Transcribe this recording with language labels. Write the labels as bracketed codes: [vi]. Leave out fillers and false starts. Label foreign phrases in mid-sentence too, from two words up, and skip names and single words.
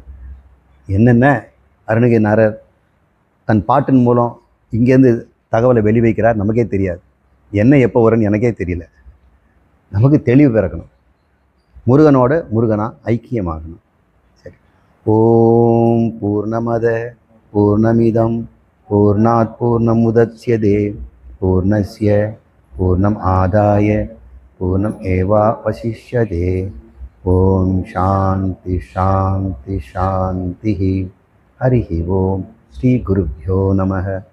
[ta] என்னென்ன அருணகிரிநாதர் தன் பாட்டின் மூலம் இங்கேருந்து தகவலை வெளி வைக்கிறார் நமக்கே தெரியாது. என்ன எப்போ வரும்னு எனக்கே தெரியல. நமக்கு தெளிவு பிறக்கணும். முருகனோட முருகனா ஐக்கியமாகணும். சரி. [sa] ओम् पूर्णमदः पूर्णमिदं पूर्णात् पूर्णमुदच्यते पूर्णस्य पूर्णम् आदाय पूर्णम् एवावशिष्यते. ओम् शान्ति शान्ति शान्ति. हरिः ओम्। श्री गुरुभ्यो नमः.